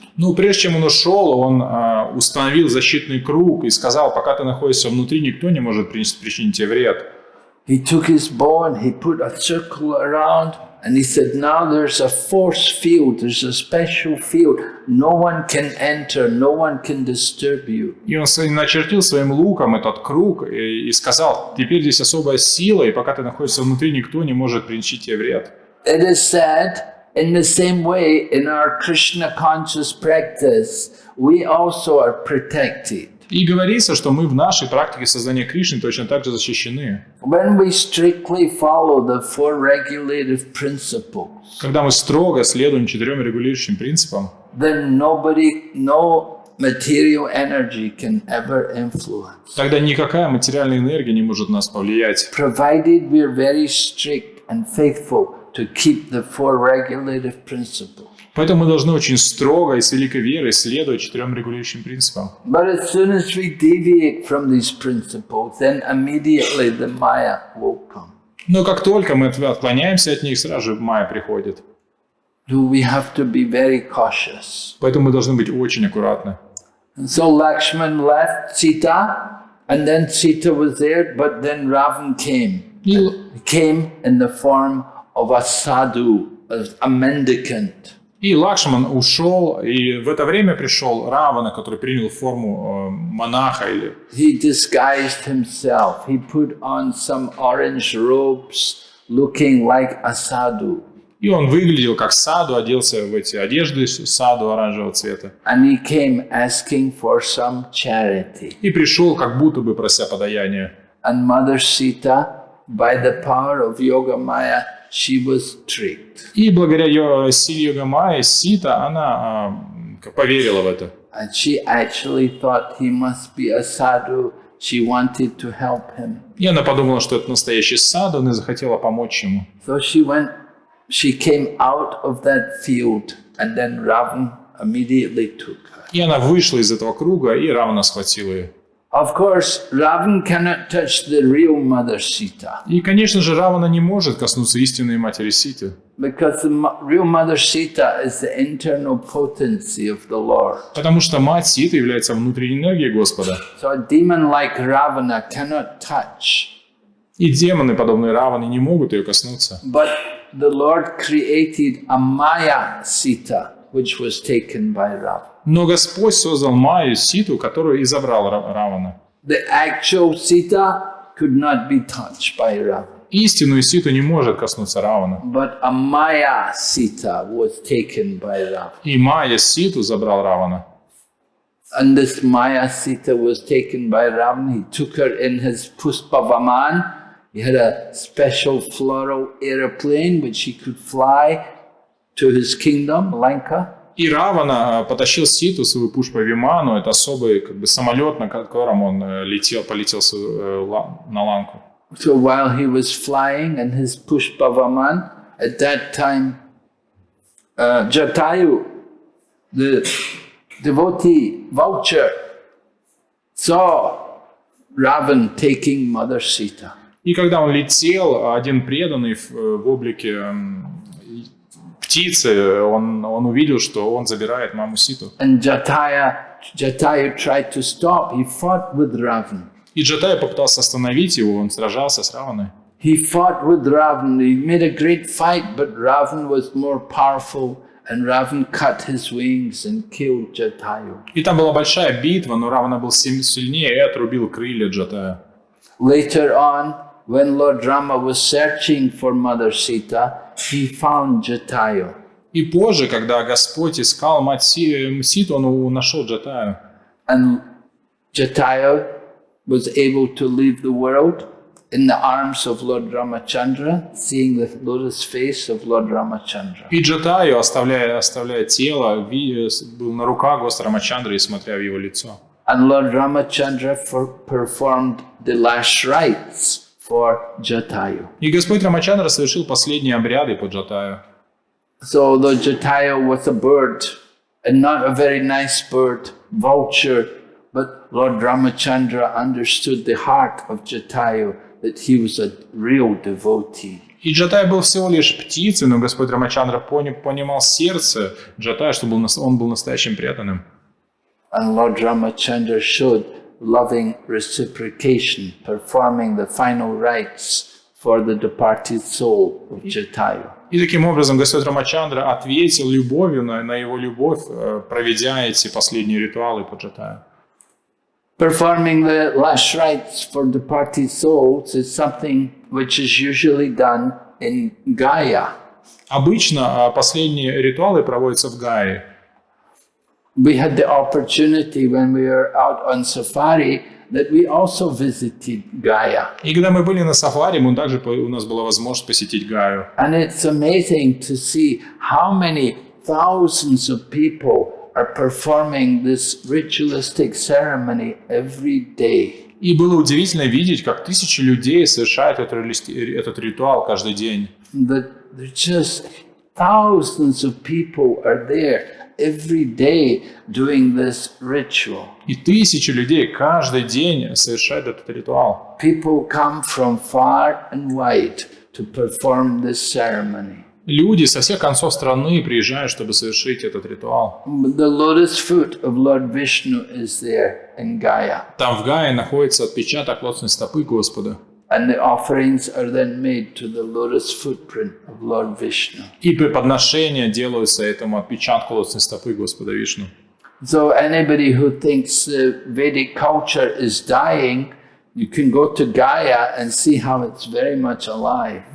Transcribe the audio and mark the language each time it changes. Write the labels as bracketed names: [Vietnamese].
[Russian] Ну, прежде чем он ушел, он установил защитный круг и сказал: пока ты находишься внутри, никто не может причинить тебе вред. [English] He took his bow and he put a circle around, and he said, now there's a force field, there's a special field, no one can enter, no one can disturb you. [Russian] И он начертил своим луком этот круг и сказал: теперь здесь особая сила, и пока ты находишься внутри, никто не может причинить тебе вред. [English] It is said, in the same way, in our Krishna conscious practice, we also are protected. [Russian] И говорится, что мы в нашей практике создания Кришны точно так же защищены. [English] When we strictly follow the four regulative principles, [Russian] Когда мы строго следуем 4 регулирующим принципам, [English] then no material energy can ever influence. [Russian] тогда никакая материальная энергия не может нас повлиять. [English] Provided we are very strict and faithful to keep the four regulative principles. [Russian] Поэтому мы должны очень строго и с великой верой следовать 4 регулирующим принципам. [English] But as soon as we deviate from these principles, then immediately the Maya will come. [Russian] Но как только мы отклоняемся от них, сразу же майя приходит. [English] We have to be very cautious. [Russian] Поэтому мы должны быть очень аккуратны. [English] So Lakshman left Sita, and then Sita was there, but then Ravan came. He came in the form of a sadhu, a mendicant. [Russian] И Лакшман ушел, и в это время пришел Равана, который принял форму монаха. [English] He disguised himself. He put on some orange robes, looking like a sadhu. [Russian] И он выглядел как саду, оделся в эти одежды саду оранжевого цвета. [English] And he came asking for some charity. [Russian] И пришел, как будто бы прося подаяния. [English] And Mother Sita, by the power of Yoga Maya, she was tricked. [Russian] И благодаря ее силе Йога Майя, Сита, она поверила в это. [English] And she actually thought he must be a sadhu. She wanted to help him. [Russian] И она подумала, что это настоящий саду, и захотела помочь ему. [English] So she came out of that field, and then Ravan immediately took her. [Russian] И она вышла из этого круга, и Равана схватил ее. [English] Of course, Ravan cannot touch the real Mother Sita. [Russian] И, конечно же, Равана не может коснуться истинной матери Ситы. [English] Because the real Mother Sita is the internal potency of the Lord. [Russian] Потому что мать Ситы является внутренней энергией Господа. [English] So a demon like Ravana cannot touch. [Russian] И демоны, подобные Раване, не могут ее коснуться. [English] But the Lord created a Maya Sita, which was taken by Ravana. [Russian] Но Господь создал Майю, Ситу, которую и забрал Равана. [English] The actual Sita could not be touched by Ravana. [Russian] Истинную Ситу не может коснуться Равана. [English] But a Maya Sita was taken by Ravana. [Russian] И Майя Ситу забрал Равана. [English] And this Maya Sita was taken by Ravana. He took her in his Puspavaman. He had a special floral aeroplane which he could fly to his kingdom, Lanka. [Russian] И Равана потащил Ситу, свою Пушпа-Виману, это особый самолет, на котором он полетел на Ланку. [English] So while he was flying in his Pushpavaman, at that time, Jatayu, the devotee vulture, saw Ravan taking Mother Sita. [Russian] И когда он летел, один преданный в облике птицы, он увидел, что он забирает маму Ситу. [English] And Jatayu tried to stop. He fought with Ravan. [Russian] И Джатая попытался остановить его, он сражался с Раваной. [English] He fought with Ravan. He made a great fight, but Ravan was more powerful, and Ravan cut his wings and killed Jatayu. [Russian] И там была большая битва, но Равана был сильнее и отрубил крылья Джатая. [English] Later on, when Lord Rama was searching for Mother Sita, he found Jatayu. [Russian] И позже, когда Господь искал мать Ситу, он нашел Джатаю. [English] And Jatayu was able to leave the world in the arms of Lord Ramachandra, seeing the lotus face of Lord Ramachandra. [Russian] И Джатаю, оставляя тело, был на руках Господа Рамачандры и смотря в его лицо. [English] And Lord Ramachandra performed the last rites for Jatayu. [Russian] И Господь Рамачандра совершил последние обряды по Джатаю. [English] So the Jatayu was a bird, and not a very nice bird, vulture, but Lord Ramachandra understood the heart of Jatayu, that he was a real devotee. [Russian] И Джатай был всего лишь птицей, но Господь Рамачандра понимал сердце Джатая, что он был настоящим преданным. [English] And Lord Ramachandra showed loving reciprocation, performing the final rites for the departed soul of Jatayu. [Russian] И таким образом Господь Рамачандра ответил любовью на его любовь, проведя эти последние ритуалы по Джатаю. [English] Performing the last rites for departed souls is something which is usually done in Gaya. [Russian] Обычно последние ритуалы проводятся в Гае. [English] We had the opportunity when we were out on safari that we also visited Gaya. [Russian] И когда мы были на сафари, у нас была возможность посетить Гаю. [English] And it's amazing to see how many thousands of people are performing this ritualistic ceremony every day. [Russian] И было удивительно видеть, как тысячи людей совершают этот ритуал каждый день. [English] That just thousands of people are there every day doing this ritual. [Russian] И тысячи людей каждый день совершают этот ритуал. [English] People come from far and wide to perform this ceremony. [Russian] Люди со всех концов страны приезжают, чтобы совершить этот ритуал. [English] The lotus foot of Lord Vishnu is there in Gaya. [Russian] Там в Гае находится отпечаток лотосной стопы Господа. [English] And the offerings are then made to the lotus footprint of Lord Vishnu. [Russian] И подношения делаются этому отпечатку лотосной стопы Господа Вишну. [English] So anybody who thinks Vedic culture is dying, you can go to Gaya and see how it's very much alive.